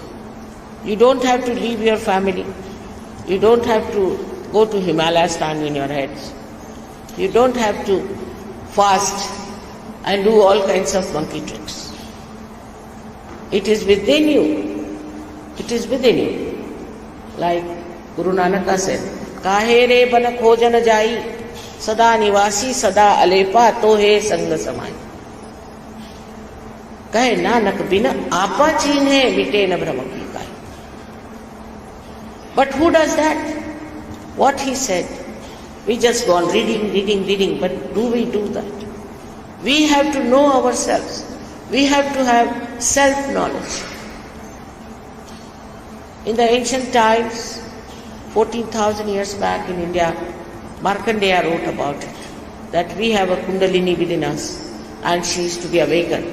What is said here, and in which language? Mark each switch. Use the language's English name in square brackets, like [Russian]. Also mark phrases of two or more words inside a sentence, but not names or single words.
[English] You don't have to leave your family. You don't have to go to Himalaya, stand in your heads. You don't have to fast and do all kinds of monkey tricks. It is within you. It is within you. Like Guru Nanak said, [Hindi] "काहे रे बन खोजन जाई, सदा निवासी सदा अलेपा तोहे संग समाई." कहे नानक बिना आपा चीन्हे मिटे न भ्रम की काई. [English] But who does that? What he said. We just go on reading, but do we do that? We have to know ourselves. We have to have self-knowledge. In the ancient times, 14,000 years back in India, Markandeya wrote about it, that we have a Kundalini within us and she is to be awakened.